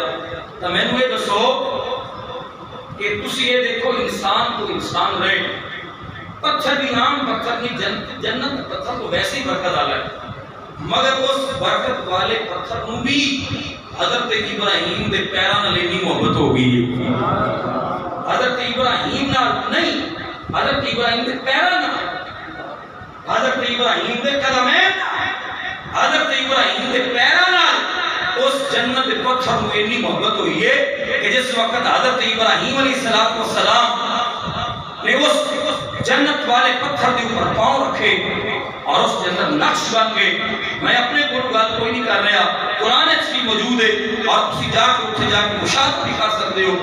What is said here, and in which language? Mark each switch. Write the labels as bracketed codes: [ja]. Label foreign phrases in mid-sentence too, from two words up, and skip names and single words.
[pa] تو میں نے دسو کہ تسی یہ دیکھو انسان کو انسان رہے, پتھر بھی عام پتھر نہیں, جنت پتھر تو ویسے ہی برکت والا ہے, مگر اس برکت والے پتھر نو بھی حضرت ابراہیم دے پیراں نال اتنی محبت ہو گئی ہے. حضرت ابراہیم نال نہیں, حضرت ابراہیم دے پیراں نال, حضرت ابراہیم دے قدمیں, حضرت ابراہیم دے پیراں نال اس جنت دے پتھر نو اتنی محبت ہوئی ہے کہ جس وقت حضرت ابراہیم علیہ السلام نے اس جنت والے پتھر [ur] کے اوپر پاؤں رکھے اور اس کے اندر نقش بن گئے. میں اپنے کو گل کوئی نہیں کر رہا, قرآن بھی موجود ہے اور تسی جا کے اتنے جا کے مشاہدہ بھی کر سکتے ہو.